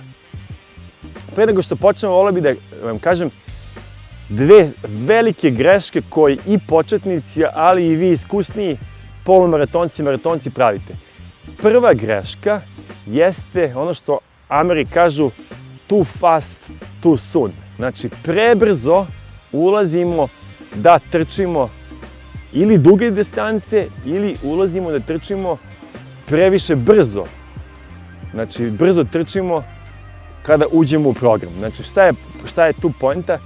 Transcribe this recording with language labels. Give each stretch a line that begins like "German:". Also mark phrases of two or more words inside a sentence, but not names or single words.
Serbian: Pre nego što počnemo, voleo bih da vam kažem dve velike greške koje i početnici, ali i vi iskusniji polumaratonci i maratonci pravite. Prva greška jeste ono što Ameri kažu
English: too fast, too soon.
Serbian: Znači, prebrzo ulazimo da trčimo ili duge distance, ili ulazimo da trčimo previše brzo. Znači, brzo trčimo kada uđemo u program. Znači, šta je tu poenta?